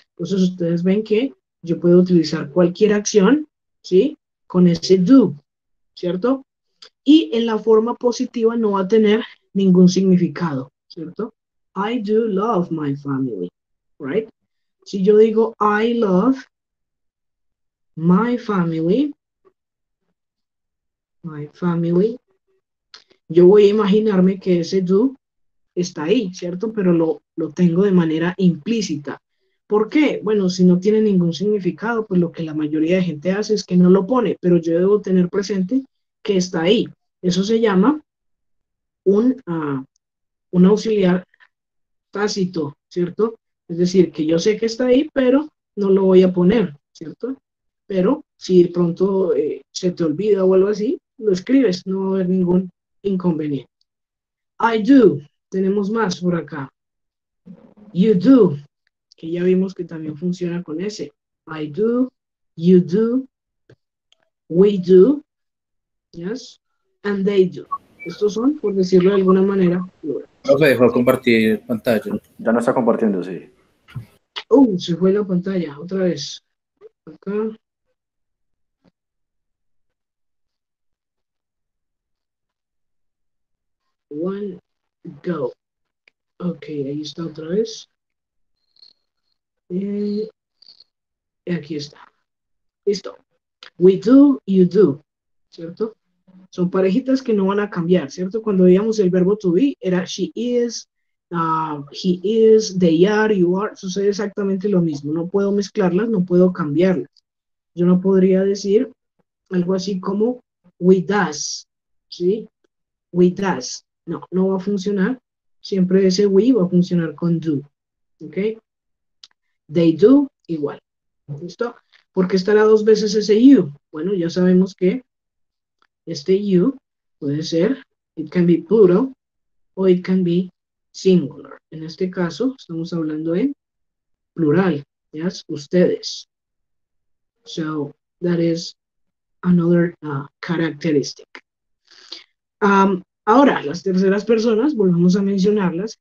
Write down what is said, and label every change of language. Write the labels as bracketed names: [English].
[Spanish] Entonces ustedes ven que yo puedo utilizar cualquier acción, ¿sí? Con ese do, ¿cierto? Y en la forma positiva no va a tener ningún significado, ¿cierto? [English] I do love my family, right? [Spanish] Si yo digo [English] I love my family, [Spanish] yo voy a imaginarme que ese do está ahí, ¿cierto? Pero lo tengo de manera implícita. ¿Por qué? Bueno, si no tiene ningún significado, pues lo que la mayoría de gente hace es que no lo pone, pero yo debo tener presente que está ahí. Eso se llama un auxiliar tácito, ¿cierto? Es decir, que yo sé que está ahí, pero no lo voy a poner, ¿cierto? Pero si de pronto se te olvida o algo así, lo escribes, no va a haber ningún inconveniente. [English] I do, [Spanish] tenemos más por acá. [English] You do, [Spanish] que ya vimos que también funciona con ese. [English] I do, you do, we do, yes, and they do. [Spanish] Estos son, por decirlo de alguna manera, plural. Profe, dejó compartir pantalla. Ya no está compartiendo, sí. Se fue la pantalla, otra vez. Acá. [English] One, go. [Spanish] Ok, ahí está otra vez. Y aquí está. Listo. [English] We do, you do. [Spanish] ¿Cierto? Son parejitas que no van a cambiar, ¿cierto? Cuando veíamos el verbo to be, era [English] she is, he is, they are, you are. [Spanish] Sucede exactamente lo mismo. No puedo mezclarlas, no puedo cambiarlas. Yo no podría decir algo así como [English] we does, [Spanish] ¿sí? [English] We does. [Spanish] No, no va a funcionar. Siempre ese we va a funcionar con do. ¿Ok? [English] They do, [Spanish] igual. ¿Listo? ¿Por qué estará dos veces ese you? Bueno, ya sabemos que este you puede ser, [English] it can be plural, [Spanish] o [English] it can be singular. [Spanish] En este caso, estamos hablando en plural, [English] yes, [Spanish] ustedes. [English] So, that is another characteristic. [Spanish] Ahora, las terceras personas, volvemos a mencionarlas.